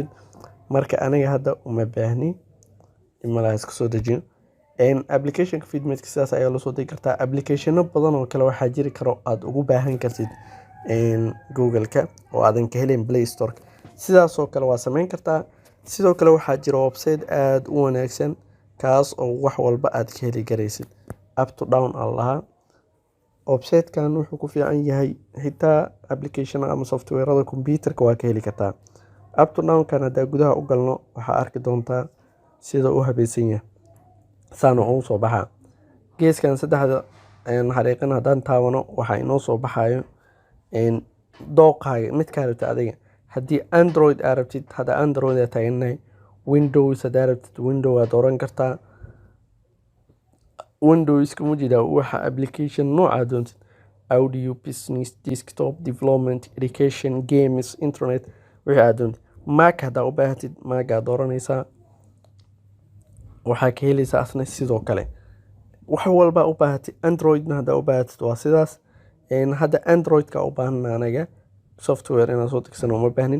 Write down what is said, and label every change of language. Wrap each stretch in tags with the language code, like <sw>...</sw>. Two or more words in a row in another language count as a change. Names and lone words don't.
<so>marka aniga hadda uma baahni imala iska soo dejiyo application-ka Feedmate sidaas ayaa la soo degi kartaa. application-no badan oo kale waxaa jiri karo aad ugu baahan kartid Google-ka oo aadan ka helin Play Store-ka. sidaas oo kale waa sameyn kartaa. sidoo kale waxaa jira website aad u wanaagsan kaas oo wax walba aad ka heli garaysid</so> <en>up to down</en> <so>allah. website-kan wuxuu ku fiican yahay xitaa application ama software-ada computer-ka waa ka heli kartaa.</so> <en>up to down-kan</en> <so>hadda gudaha u galno waxaa arki doontaa sida uu habaysan yahay saan oo soo baxa geeskan saddexda xariiqan haddaan taabano waxaa inoo soo baxayo dooqaaga mid ka rabta adiga. haddii Android aad rabtid hadda Android aad taaganahay, Windows haddaad rabtid Windows aad dooran kartaa. Windows ka mujida waxa application nooca doontid</so> <en>audio, business, desktop, development, education, games, internet</en> <so>wixii aad doontid. Mac haddaa u baahatid Mac aad dooranaysaa. waxaa ka helaysaa asna sidoo kale wax walba u baahatid. Android-na haddaa u baahatid waa sidaas. hadda Android-ka u baahan anaga software inaan soo degsano uma baahnin.</so>